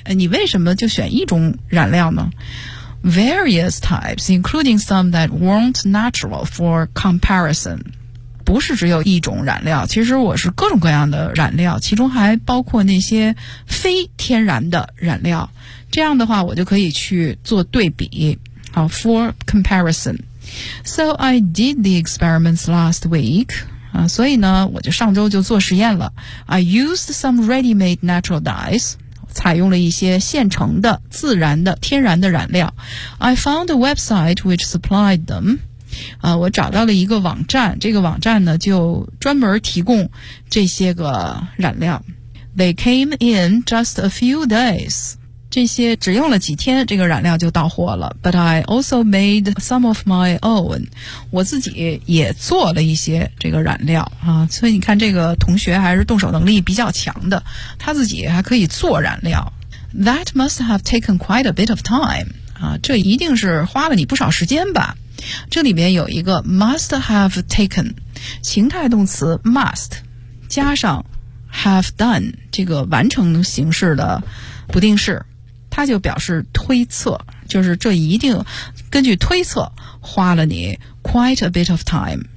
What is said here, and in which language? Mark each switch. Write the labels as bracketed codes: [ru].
[zh] 你为什么就选一种染料呢？ [en] Various types including some that weren't natural for comparison。 [zh] 不是只有一种染料，其实我是各种各样的染料，其中还包括那些非天然的染料，这样的话我就可以去做对比，好 [en] for comparison。 So I did the experiments last week、 [zh] 所以呢我就上周就做实验了。 [en] I used some ready-made natural dyes， [zh] 采用了一些现成的自然的天然的染料。 [en] I found a website which supplied them、 [zh] 我找到了一个网站，这个网站呢就专门提供这些个染料。 [en] They came in just a few days。 [zh] 这些只用了几天，这个染料就到货了。 [en] But I also made some of my own. [zh] 我自己也做了一些这个染料啊，所以你看这个同学还是动手能力比较强的，他自己还可以做染料。 [en] That must have taken quite a bit of time. [zh] 啊，这一定是花了你不少时间吧。这里面有一个 [en] must have taken [zh] 情态动词 must 加上 have done 这个完成形式的不定式，它就表示推测，就是这一定根据推测花了你 [en] quite a bit of time。